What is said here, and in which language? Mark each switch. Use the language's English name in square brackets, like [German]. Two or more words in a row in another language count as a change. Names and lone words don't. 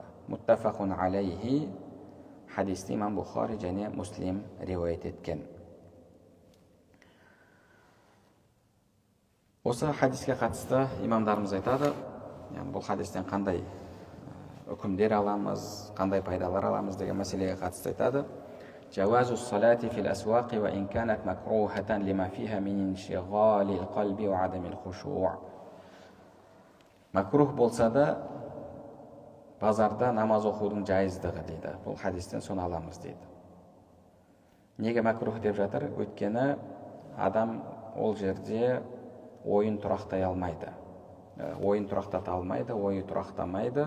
[Arabic] متفق عليه, [Kazakh] хадисті имам Бухари және Муслим риуаят еткен. Осы хадиске қатысты имамдарымыз айтады, бұл хадистен қандай үкімдер аламыз, қандай пайдалар аламыз деген мәселеге қатысты айтады. [Arabic] جواز الصلاة في الأسواق وإن كانت مكروهة لما فيها من انشغال القلب وعدم الخشوع. [Kazakh] Макрух болса да, базарда намаз оқудың жайыздығы дейді. Бұл хадистен соны аламыз дейді. Неге макрух деп жатыр? Өйткені адам ол жерде ойын тұрақтай алмайды. Ойын тұрақтата алмайды, ойы тұрақтамайды.